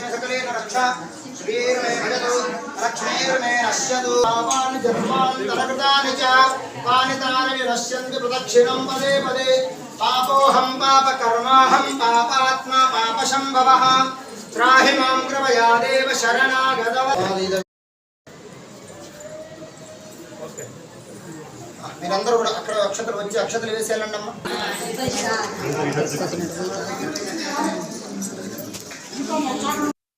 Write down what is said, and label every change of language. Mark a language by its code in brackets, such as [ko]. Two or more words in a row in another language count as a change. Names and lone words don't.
[sa] सकलेन रक्षा श्रीर्मे भजतु लक्ष्मीर्मे नश्यतु पापानि जन्मान्तरकृतानि च पानितानि विनश्यन्ति प्रदक्षिणं पदे पदे पापोऽहं पापकर्माहं पापात्मा पापशम्भवः त्राहि मां कृपया देव शरणागतः [te] మీరందరూ కూడా అక్కడ అక్షతలు వచ్చి అక్షతలు వేసేయాలండి అమ్మ